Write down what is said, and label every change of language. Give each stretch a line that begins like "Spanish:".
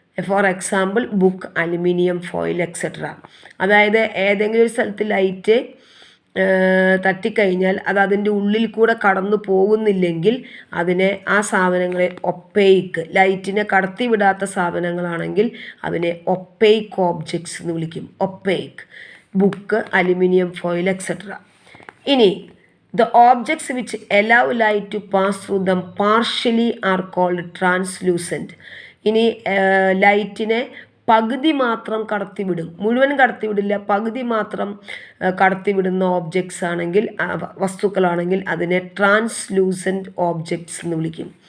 English: For example book, aluminium foil etcetera.
Malayalam: അതായത് ഏതെങ്കിലും ഒരു സ്ഥലത്ത് ലൈറ്റ് തട്ടിക്കഴിഞ്ഞാൽ അത് അതിൻ്റെ ഉള്ളിൽ കൂടെ കടന്നു പോകുന്നില്ലെങ്കിൽ അതിനെ, ആ സാധനങ്ങളെ ഒപ്പേക്ക്, ലൈറ്റിനെ കടത്തിവിടാത്ത സാധനങ്ങളാണെങ്കിൽ അതിനെ ഒപ്പേക്ക് ഓബ്ജക്ട്സ് എന്ന് വിളിക്കും. Opaque book, aluminium foil etcetera.
English: ഇനി the objects which allow light to pass through them partially are called translucent.
Malayalam: ഇനി ലൈറ്റിനെ പകുതി മാത്രം കടത്തിവിടും, മുഴുവൻ കടത്തിവിടില്ല, പകുതി മാത്രം കടത്തിവിടുന്ന ഓബ്ജക്ട്സ് ആണെങ്കിൽ, വസ്തുക്കളാണെങ്കിൽ അതിനെ ട്രാൻസ്ലൂസൻറ്റ് ഓബ്ജക്ട്സ് എന്ന് വിളിക്കും.